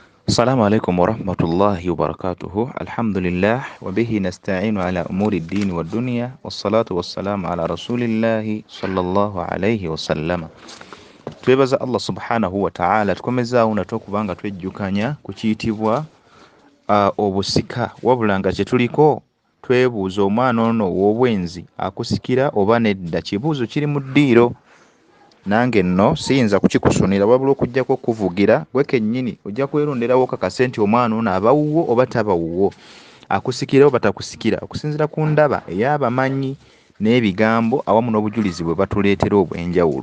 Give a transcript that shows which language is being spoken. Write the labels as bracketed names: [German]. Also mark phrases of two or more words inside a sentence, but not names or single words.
[Arabic] السلام عليكم ورحمة الله وبركاته. الحمد لله وبه نستعين على أمور الدين والدنيا والصلاة والسلام على رسول الله صلى الله عليه وسلم. [Ganda] twebaza [Arabic] الله سبحانه وتعالى [Ganda] tukomezaawo nate okubanga twejjukanya ku kiyitibwa obusika, wabula nga kye tuliko twebuuza omwana ono ow'obwenzi akusikira oba nedda. Kibuuzo kiri mu ddiiro, nange nno siyinza kukikusunira wabula okujjako okuvugira gwe kennyini ojja kweronderawo kakase nti omwana ono aba wuwo oba taba wuwo, akusikira oba takusikira, okusinziira ku ndaba ey'abamanyi n'ebigambo awamu n'obujulizi bwe batuleetera obw'enjawulo.